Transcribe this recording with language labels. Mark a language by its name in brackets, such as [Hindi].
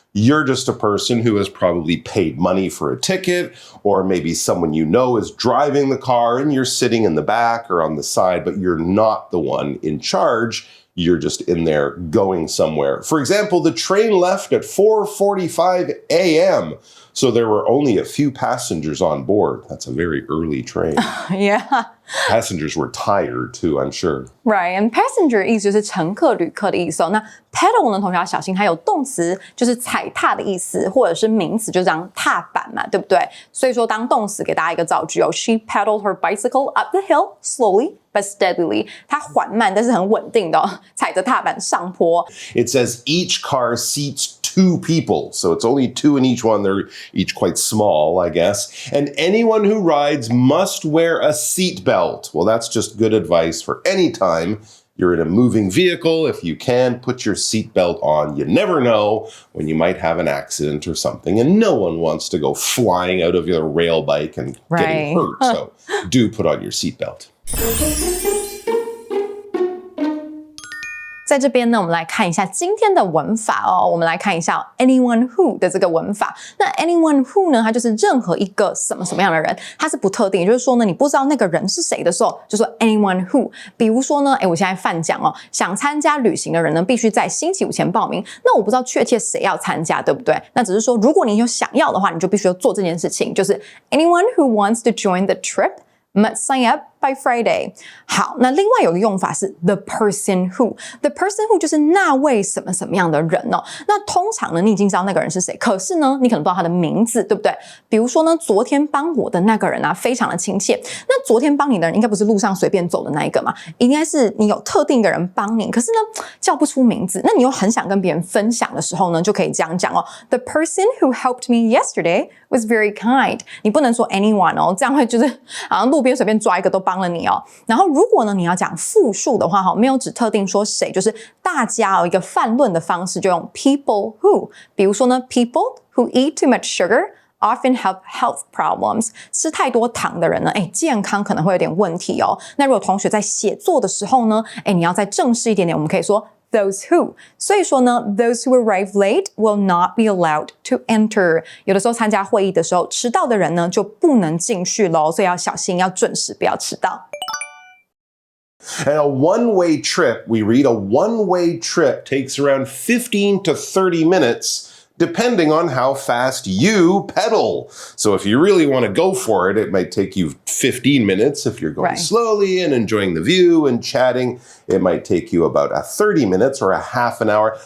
[English] You're just a person who has probably paid money for a ticket, or maybe someone you know is driving the car and you're sitting in the back or on the side, but you're not the one in charge. You're just in there going somewhere. For example, the train left at 4:45 a.m., so there were only a few passengers on board. That's a very early train. Yeah. Passengers were tired too, I'm sure. Right, and [Chinese] passenger 意思就是乘客、旅客的意思哦。那 pedal 呢，同学要小心，它有动词就是踩踏的意思，或者是名词就这样踏板嘛，对不对？所以说当动词给大家一个造句哦 [English] ，She pedaled her bicycle up the hill slowly but steadily. [Chinese] 它缓慢但是很稳定的哦，踩着踏板上坡。 [English] It says each car seats 2 people. So it's only 2 in each one. They're each quite small, I guess. And anyone who rides must wear a seatbelt. Well, that's just good advice for any time you're in a moving vehicle. If you can, put your seatbelt on. You never know when you might have an accident or something, and no one wants to go flying out of your rail bike and getting hurt. So do put on your seatbelt. [Chinese] 在这边呢，我们来看一下今天的文法哦。我们来看一下 anyone who 的这个文法。那 anyone who 呢，它就是任何一个什么什么样的人，它是不特定。也就是说呢，你不知道那个人是谁的时候，就说 anyone who。比如说呢，我现在泛讲哦，想参加旅行的人呢，必须在星期5前报名。那我不知道确切谁要参加，对不对？那只是说，如果你有想要的话，你就必须要做这件事情，就是 [English] anyone who wants to join the trip。must sign up by Friday. [Chinese] 好，那另外有个用法是 the person who. The person who 就是那位什么什么样的人哦。那通常呢，你已经知道那个人是谁，可是呢，你可能不知道他的名字，对不对？比如说呢，昨天帮我的那个人啊，非常的亲切。那昨天帮你的人应该不是路上随便走的那一个嘛，应该是你有特定一个人帮你，可是呢，叫不出名字。那你又很想跟别人分享的时候呢，就可以这样讲哦。 [English] The person who helped me yesterday was very kind. [Chinese] 你不能说 anyone 哦，这样会就是好像路边随便抓一个都帮了你哦。然后如果呢你要讲复数的话，没有指特定说谁，就是大家一个泛论的方式，就用 people who。比如说呢 [English] people who eat too much sugar often have health problems. [Chinese] 吃太多糖的人呢，健康可能会有点问题哦。那如果同学在写作的时候呢，你要再正式一点点，我们可以说those who. 所以说呢 [English] those who arrive late will not be allowed to enter. [Chinese] 有的时候参加会议的时候，迟到的人呢就不能进去咯，所以要小心，要准时，不要迟到。 [English] And a one-way trip, we read a one-way trip takes around 15 to 30 minutes depending on how fast you pedal. So if you really want to go for it, it might take you 15 minutes. If you're going slowly and enjoying the view and chatting, it might take you about 30 minutes or a half an hour.